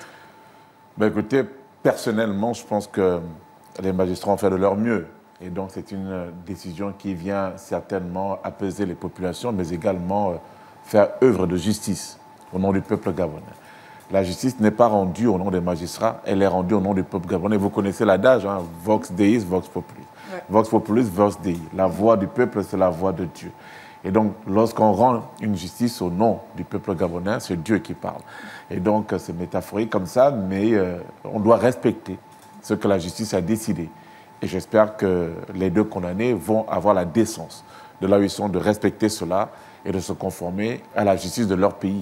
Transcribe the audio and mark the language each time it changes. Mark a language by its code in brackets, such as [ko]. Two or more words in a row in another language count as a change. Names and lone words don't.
[fr] Écoutez, personnellement, je pense que les magistrats ont fait de leur mieux. Et donc, c'est une décision qui vient certainement apaiser les populations, mais également faire œuvre de justice au nom du peuple gabonais. La justice n'est pas rendue au nom des magistrats, elle est rendue au nom du peuple gabonais. Vous connaissez l'adage, hein, [la] Vox Deis, Vox Populis. Ouais. Vox Populis, Vox Dei. [fr] La voix du peuple, c'est la voix de Dieu. Et donc, lorsqu'on rend une justice au nom du peuple gabonais, c'est Dieu qui parle. Et donc, c'est métaphorique comme ça, mais on doit respecter ce que la justice a décidé. Et j'espère que les deux condamnés vont avoir la décence de là où ils sont, de respecter cela et de se conformer à la justice de leur pays.